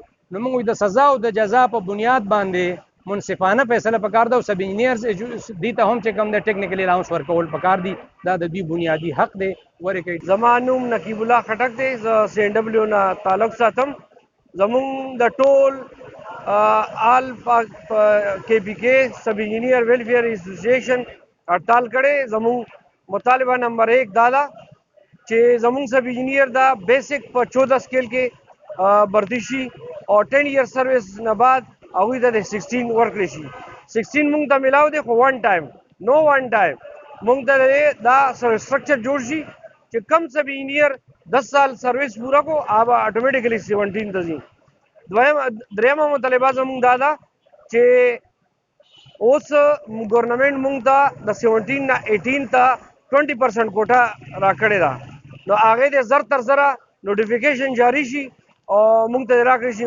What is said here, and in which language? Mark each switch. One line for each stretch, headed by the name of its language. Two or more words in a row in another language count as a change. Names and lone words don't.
Pashto: نو موږ د سزا او د جزا په بنیاد باندې منصفانه فیصله پکار ده او سب انجینیرز دې ته هم چې کوم د ټیکنیکل الاونس ورکول پکار دي. دا د دوی بنیادي حق دی. ورکوي. زما نوم نقیب الله خټک دی. زه سی این ډبلیو نه تعلق ساتم. زمونږ د ټول آل کے پی کے سب انجینئر ویلفیئر ایسوسیشن ہڑتال کړی. زمونږ مطالبه نمبر 1 دا ده چې زمونږ سب انجینئر دا بیسک په 14 سکیل کې بردی شي او 10
English: year service
Pashto: نه بعد هغوی ته د 16 ورکړی شي. 16 مونږ ته میلاو دی، خو
English: one time
Pashto: مونږ ته دا سټرکچر جوړ شي چې کم سب انجینئر 10 سال سروس پورا کو هغه اټومیټیکلی 17 ته ځي. دریمه مطالبه زموږ دا ده چې اوس ګورنمنټ مونږ ته د 17 نه 18 ته 20% کوټه راکړې ده. نو هغې د زر تر زره نوټیفیکیشن جاری شي او مونږ ته راکړی شي.